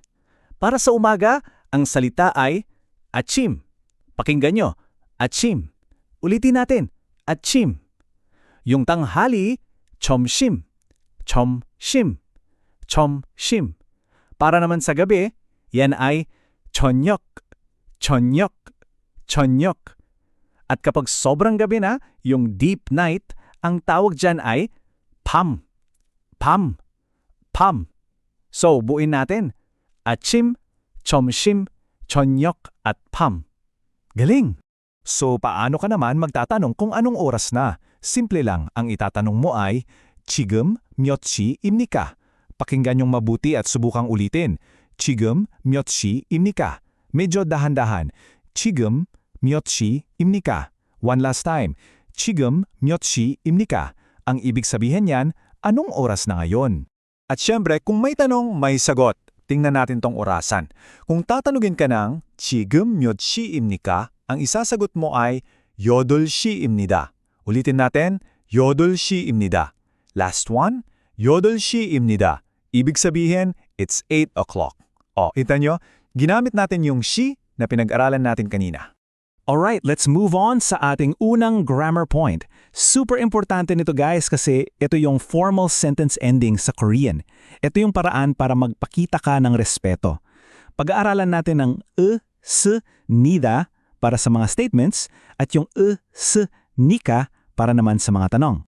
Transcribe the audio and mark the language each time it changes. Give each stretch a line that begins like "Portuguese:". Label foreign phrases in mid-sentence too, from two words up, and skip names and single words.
Filipino: Para sa umaga, ang salita ay achim. Pakinggan nyo, achim. Ulitin natin, achim. Yung tanghali, chomshim. Chomshim. Chomshim. Para naman sa gabi, yan ay chonyok. Chonyok. Chonyok. At kapag sobrang gabi na, yung
English: deep night,
Filipino: ang tawag dyan ay pam. Pam. Pam. So, buuin natin. Achim, chomshim, chonyok, at pam. Galing! So, paano ka naman magtatanong kung anong oras na? Simple lang, ang itatanong mo ay,
Korean: 지금 몇 시입니까?
Filipino: Pakinggan yung mabuti at subukang ulitin.
Korean: 지금 몇 시입니까?
Filipino: Medyo dahan-dahan.
Korean: 지금 몇 시입니까?
English: One last time.
Korean: 지금 몇 시입니까?
Filipino: Ang ibig sabihin niyan, anong oras na ngayon? At syempre, kung may tanong, may sagot. Tingnan natin tong orasan. Kung tatanungin ka ng
Korean: 지금 몇 시입니까?
Filipino: Ang isasagot mo ay
Korean: 8시입니다.
Filipino: Ulitin natin,
Korean: 8시입니다.
English: Last one,
Korean: 8시입니다.
Filipino: Ibig sabihin,
English: it's 8 o'clock.
Filipino: O, kita nyo, ginamit natin yung she na pinag-aralan natin kanina.
English: Alright, let's move on
Filipino: sa ating unang
English: grammar point.
Filipino: Super importante nito guys kasi ito yung
English: formal sentence ending
Filipino: sa Korean. Ito yung paraan para magpakita ka ng respeto. Pag-aaralan natin ang s, nida para sa mga statements at yung s, nika para naman sa mga tanong.